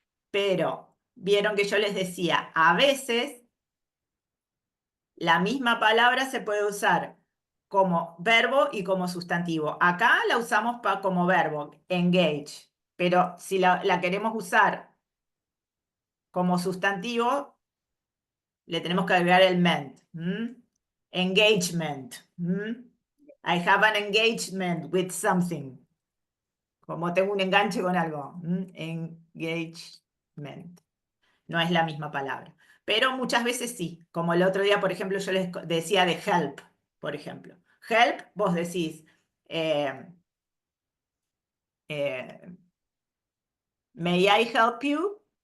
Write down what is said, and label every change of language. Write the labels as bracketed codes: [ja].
[es] Pero, vieron que yo les decía, a veces la misma palabra se puede usar como verbo y como sustantivo. Acá la usamos como verbo, engage. Pero si la queremos usar como sustantivo, le tenemos que agregar el ment. [en] Engagement. I have an engagement with something. [es] Como tengo un enganche con algo. Engagement. No es la misma palabra. Pero muchas veces sí. Como el otro día, por ejemplo, yo les decía de help, por ejemplo. [en] Help, [es] vos decís, [en] may I help you?